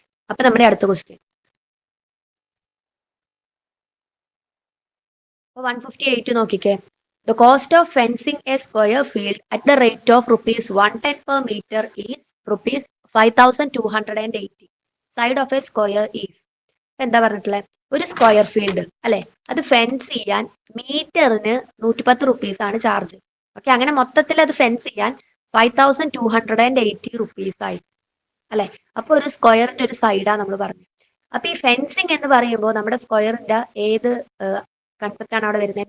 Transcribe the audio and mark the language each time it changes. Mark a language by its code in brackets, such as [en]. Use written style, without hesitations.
[ml] അപ്പൊ നമ്മുടെ അടുത്ത ക്വസ്റ്റ്യൻ 158 നോക്കിക്കേ. [en] The cost of fencing a square field at the rate of rupees 110 per meter is rupees 5280. Side of a square is. [ml] എന്താ പറഞ്ഞിട്ടുള്ളത്? ഒരു square field അല്ലെ, അത് ഫെൻസ് ചെയ്യാൻ മീറ്ററിന് 110 റുപ്പീസ് ആണ് ചാർജ്. ഓക്കെ, അങ്ങനെ മൊത്തത്തിൽ അത് ഫെൻസ് ചെയ്യാൻ 5280 റുപ്പീസ് ആയി അല്ലെ. അപ്പൊ ഒരു സ്ക്വയറിന്റെ ഒരു സൈഡാ നമ്മൾ പറഞ്ഞു. അപ്പൊ ഈ ഫെൻസിങ് എന്ന് പറയുമ്പോൾ നമ്മുടെ സ്ക്വയറിന്റെ ഏത് കൺസെപ്റ്റ് ആണ് അവിടെ വരുന്നത്?